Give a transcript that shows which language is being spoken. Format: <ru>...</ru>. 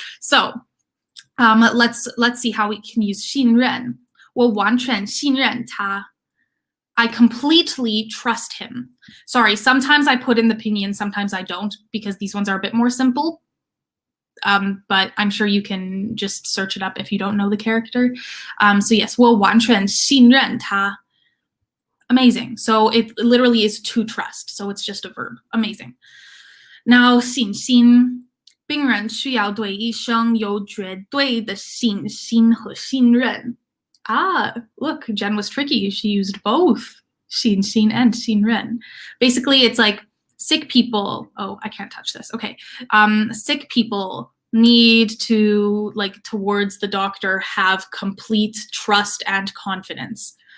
<en>So let's see how we can use 信任.</en> <zh>我完全信任他.</zh> <en>I completely trust him. Sorry, sometimes I put in the pinyin, sometimes I don't, because these ones are a bit more simple. But I'm sure you can just search it up if you don't know the character. So yes,</en> <zh>我完全信任他.</zh> <en>Amazing. So it literally is to trust. So it's just a verb. Amazing. Now, 信心.</en> <zh>病人需要对医生有绝对的信心和信任.</zh> <en>Ah, look, Jen was tricky. She used both 信心 and 信任. Basically, it's like sick people. Oh, I can't touch this. Okay. Sick people need to, like, towards the doctor, have complete trust and confidence.</en>